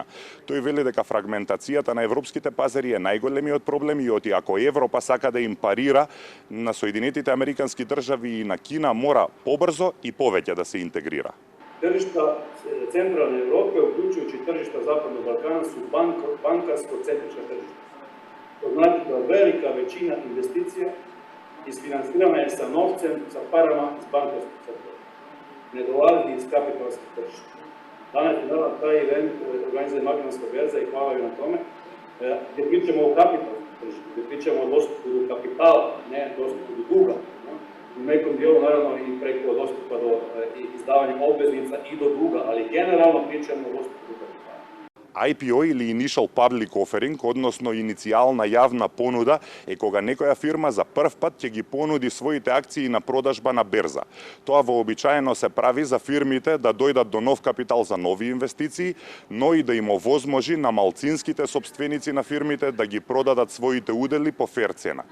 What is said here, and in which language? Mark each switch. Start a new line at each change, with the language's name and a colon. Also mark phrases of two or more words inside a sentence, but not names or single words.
Macedonian: Тој вели дека фрагментацијата на европските пазари е најголемиот проблем и ако Европа сака да им парира на Соединетите Американски држави и на Кина, мора побрзо и повеќе да се интегрира.
Bosnian: Тржишта Централна Европа, уклучујучи тржишта Западnog Балкана, су банкарско-центрична тржишта. Тоа значи да велика веćina инвестиција isfinansirana je sa novcem, sa parama iz bankarskog sektora. Ne dolazi iz kapitalskih tržišta. Danas je taj event organizuje Makedonska berza i hvala joj na tome, gdje pričamo o kapitalskom tržištu, gdje pričamo o dostupu do kapitala, ne dostupu do duga. U nekom dijelu, naravno, i preko dostupa do izdavanja obveznica i do duga, ali generalno pričamo o dostupu do kapitala.
English: IPO или Initial Public Offering,
Macedonian: односно иницијална јавна понуда, е кога некоја фирма за прв пат ќе ги понуди своите акции на продажба на берза. Тоа вообичаено се прави за фирмите да дојдат до нов капитал за нови инвестиции, но и да им овозможи на малцинските сопственици на фирмите да ги продадат своите удели по фер цена.